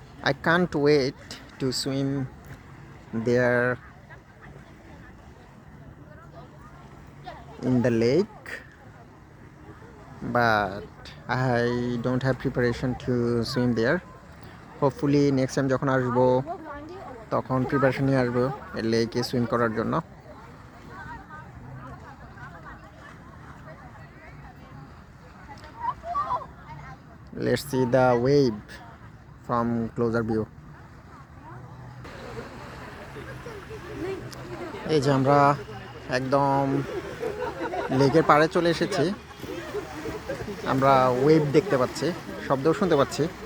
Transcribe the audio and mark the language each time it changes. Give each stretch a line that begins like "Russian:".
English: I can't wait to swim there in the lake, but I don't have preparation to swim there. Hopefully next time
Bangla: যখন আসবো তখন preparation নিয়ে আসবো এই লেকে সুইম করার জন্য।
English: Let's see the wave from closer view.
Bangla: এই যে আমরা একদম লেকের পাড়ে চলে এসেছি। আমরা ওয়েভ দেখতে পাচ্ছি, শব্দও শুনতে পাচ্ছি।